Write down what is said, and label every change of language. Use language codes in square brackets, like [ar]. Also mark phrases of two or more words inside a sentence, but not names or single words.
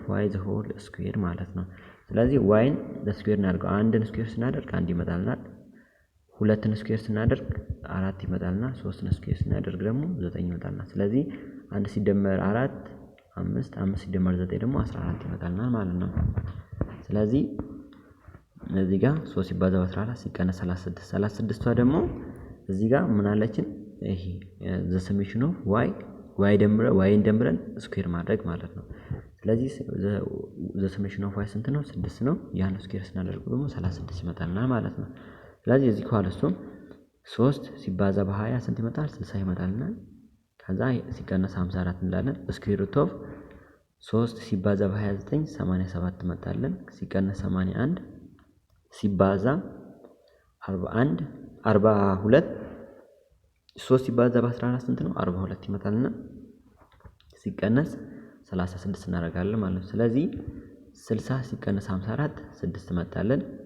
[en] y the whole square [am] ማለት ነው ስለዚህ y ን ለስኩዌር እናድርገው አንድን ስኩዌር ስናደርግ አንድ ይመጣልናል ሁለትን ስኩዌር ስናደርግ 4 ይመጣልና ሶስትን ስኩዌር ስናደርግ ደግሞ 9 ይመጣልና ስለዚህ 1 ሲደመር 4 5 5 ሲደመር 9 ደግሞ 14 ይመጣልና ማለት ነው ስለዚህ እዚህ ጋር 3 ሲባዛ 14 ሲቀነስ 36ቷ ደግሞ እዚህ ጋር ምን አለችን ይሄ [en] the summation of y [am] ደምረን ስኩዌር ማድረግ ማለት ነው ስለዚህ [en] the summation of y [am] ስንት ነው 6 ነው ያን ስኩዌር ስናደርግ ደግሞ 36 ይመጣልና ማለት ነው ስለዚህ እዚህ ኳልስቱ 3 ሲባዛ በ20 ስንት ይመጣል 60 ይመጣልና ከዛ ሲቀነስ 54 እንላለን [en] square root of [am] 3 ሲባዛ በ29 87 መጣለን ሲቀነስ 81 ሲባዛ 41 42 3 ሲባዛ በ14 ስንት ነው 42 ይመጣልና ሲቀነስ 36 እናደርጋለን ማለት ነው ስለዚህ 60 ሲቀነስ 54 6 መጣለን